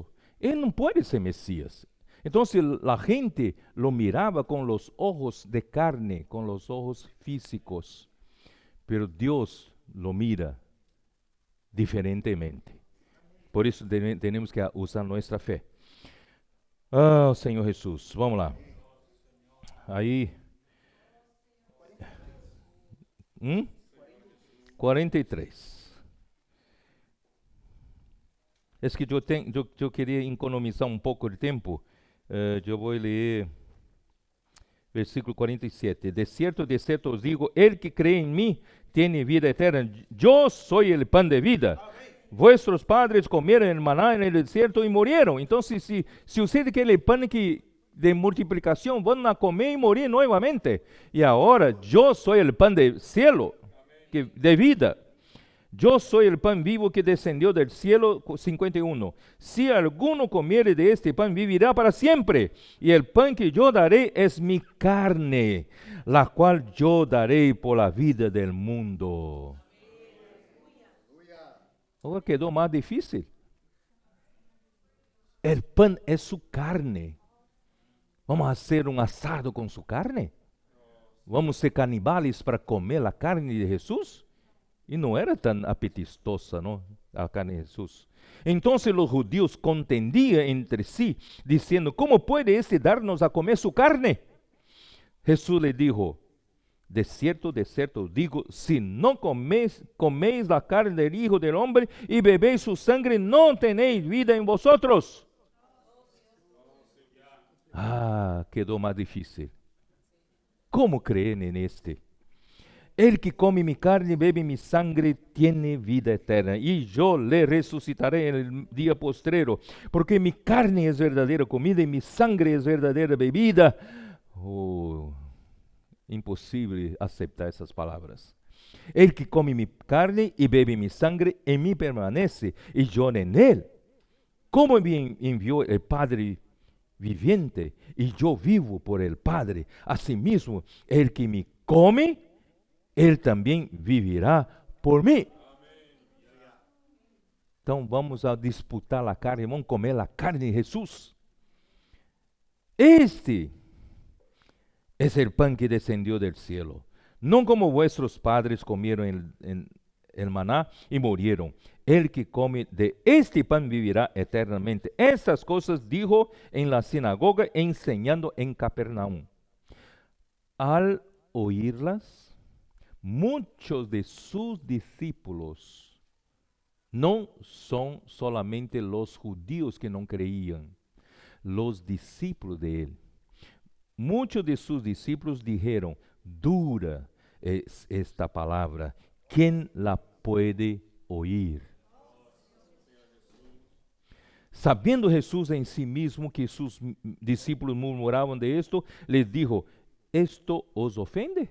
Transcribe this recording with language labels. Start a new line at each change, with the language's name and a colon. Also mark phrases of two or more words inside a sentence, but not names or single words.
Spanish: Él no puede ser Mesías. Entonces la gente lo miraba con los ojos de carne, con los ojos físicos, pero Dios lo mira diferentemente. Por eso tenemos que usar nuestra fe.
Portuguese: Ah, Senhor Jesus, vamos lá. Aí, 43. É que eu queria economizar um pouco de tempo. Eu vou ler versículo 47. De certo os digo,
Spanish: el que cree
Portuguese: em mim tem vida eterna. Eu sou o pão de vida.
Spanish: Vuestros padres comeram el maná en el desierto y murieron. Entonces, si usted quiere el pan de multiplicación, van a comer y morir nuevamente. Y ahora, yo soy el pan del cielo, de vida. Yo soy el pan vivo que descendió del cielo. 51. Si alguno comiere de este pan, vivirá para siempre. Y el pan que yo daré es mi carne, la cual yo daré por la vida del mundo.
Portuguese: Agora quedou mais difícil.
Spanish: El pan
Portuguese: é sua carne. Vamos fazer um assado com sua carne? Vamos ser canibales para comer a carne de Jesus? E não era tão apetitosa, não, a carne de Jesus. Então os judeus contendiam entre si, dizendo, como pode este dar-nos a comer sua carne?
Spanish: Jesus lhe dijo, de cierto os digo, si no coméis la carne del Hijo del Hombre y bebéis su sangre, no tenéis vida en vosotros. Ah, quedó más difícil. ¿Cómo creen en este? El que come mi carne y bebe mi sangre tiene vida eterna, y yo le resucitaré en el día postrero, porque mi carne es verdadera comida y mi sangre es verdadera bebida.
Portuguese: Oh, impossível aceitar essas palavras.
Spanish: El que come mi carne y bebe mi sangre, en mí permanece y yo en él. Como me envió el Padre viviente y yo vivo por el Padre, asimismo, el que me come, él también vivirá por mí.
Portuguese: Então vamos a disputar a carne, vamos comer a carne de Jesus.
Spanish: Este es el pan que descendió del cielo, no como vuestros padres comieron el maná y murieron. El que come de este pan vivirá eternamente. Estas cosas dijo en la sinagoga, enseñando en Capernaum. Al oírlas, muchos de sus discípulos, no son solamente los judíos que no creían, los discípulos de él.
Portuguese: Muitos de seus discípulos
Spanish: dijeron, dura es esta palabra, ¿quién la puede oír? Sabiendo Jesús en sí mismo que sus discípulos murmuraban de esto, les dijo, ¿esto os ofende?